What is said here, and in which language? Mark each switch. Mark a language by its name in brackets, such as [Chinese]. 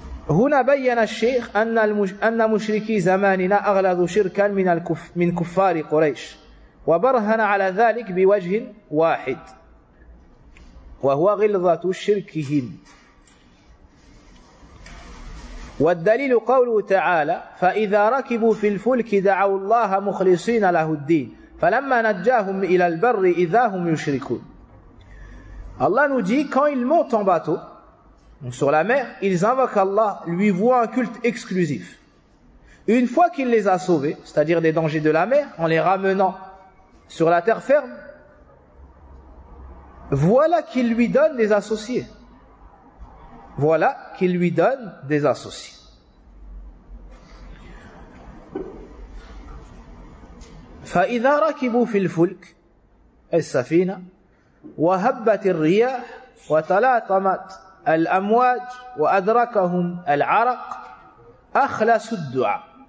[Arabic] هنا بيّن الشيخ أن مشركي زماننا أغلظوا شركا من كفار قريش، وبرهن على ذلك بوجه واحد وهو غلظة شركهم. والدليل قوله تعالى: فإذا ركبوا في الفلك دعوا الله مخلصين له الدين فلما نجاهم إلى البر إذا هم يشركون. [French] Allah nous dit, quand ils montent en bateau, sur la mer, ils invoquent Allah, lui vouent un culte exclusif. Une fois qu'il les a sauvés, c'est-à-dire des dangers de la mer, en les ramenant sur la terre ferme, voilà qu'il lui donne des associés. Voilà qu'il lui donne des associés. [Arabic] فإذا ركبوا في الفلك السفينة وهبت الرياح وتلاطمت الأمواج وأدركهم العرق أخلصوا الدعاء.